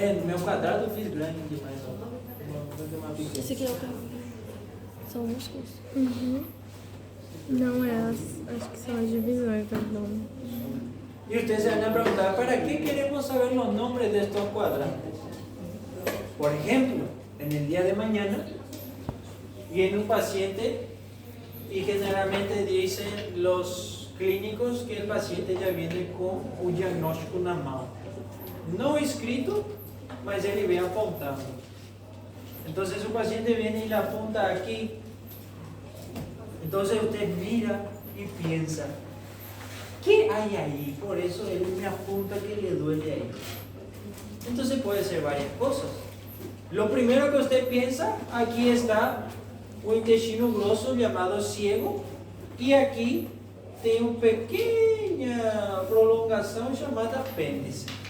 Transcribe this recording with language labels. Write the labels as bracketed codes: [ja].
[pt] É, no meu quadrado eu fiz grande demais. Vou fazer uma pequena. Esse aqui é o que são músculos? Uhum. Não é acho que são as divisões do abdômen. [es] Y ustedes se van a preguntar, ¿para qué queremos saber los nombres de estos cuadrantes? Por ejemplo, en el día de mañana viene un paciente y generalmente dicen los clínicos que el paciente ya viene con un diagnóstico [pt] na mão. No escrito, mas ele vem apontando. [es] Entonces el paciente viene y le apunta aquí. Entonces usted mira y piensa, ¿qué hay ahí? Por eso él me apunta que le duele ahí. Entonces puede ser varias cosas. Lo primero que usted piensa, aquí está un intestino grosso llamado ciego y aquí tem una pequeña [pt] prolongação chamada apêndice.